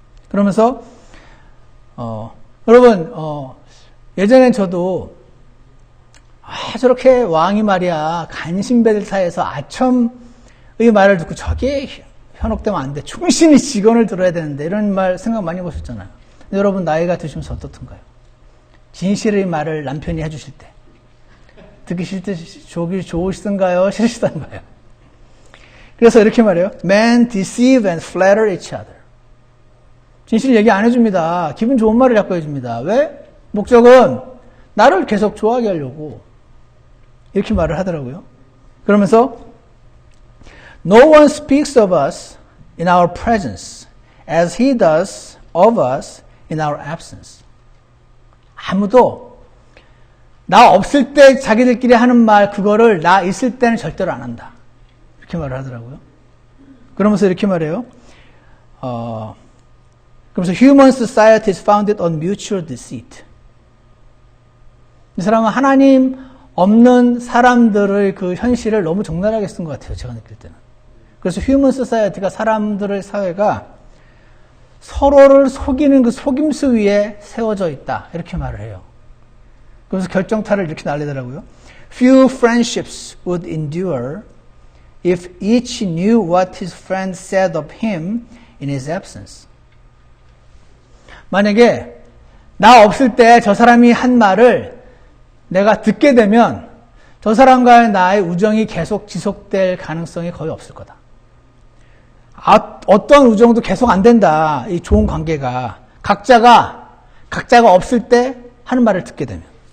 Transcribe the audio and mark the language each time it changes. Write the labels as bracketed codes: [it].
[ko] 그러면서 여러분 예전엔 저도 저렇게 왕이 말이야 간신배들사이에서 아첨의 말을 듣고 저게 현혹되면 안 돼. 충신히 직언을 들어야 되는데 이런 말 생각 많이 해보셨잖아요. 여러분 나이가 드시면서 어떻던가요? 진실의 말을 남편이 해주실 때 듣기 좋으시던가요? 싫으시던가요? 그래서 이렇게 말해요. [en] Men deceive and flatter each other. [ko] 진실 얘기 안 해줍니다. 기분 좋은 말을 자꾸 해줍니다. 왜? 목적은 나를 계속 좋아하게 하려고 이렇게 말을 하더라고요. [en] 그러면서 No one speaks of us in our presence as he does of us in our absence. [ko] 아무도 나 없을 때 자기들끼리 하는 말 그거를 나 있을 때는 절대로 안 한다. 이렇게 말을 하더라고요. 그러면서 이렇게 말해요. [en] 그러면서 human society is founded on mutual deceit. [ko] 이 사람은 하나님 없는 사람들의 그 현실을 너무 적나라하게 쓴 것 같아요. 제가 느낄 때는. 그래서 [en] human society [ko] 가 사람들의 사회가 서로를 속이는 그 속임수 위에 세워져 있다. 이렇게 말을 해요. 그래서 결정타를 이렇게 날리더라고요. [en] Few friendships would endure if each knew what his friend said of him in his absence. [ko] 만약에 나 없을 때 저 사람이 한 말을 내가 듣게 되면 저 사람과의 나의 우정이 계속 지속될 가능성이 거의 없을 거다. 어떤 우정도 계속 안 된다. 이 좋은 관계가. 각자가 없을 때 하는 말을 듣게 되면.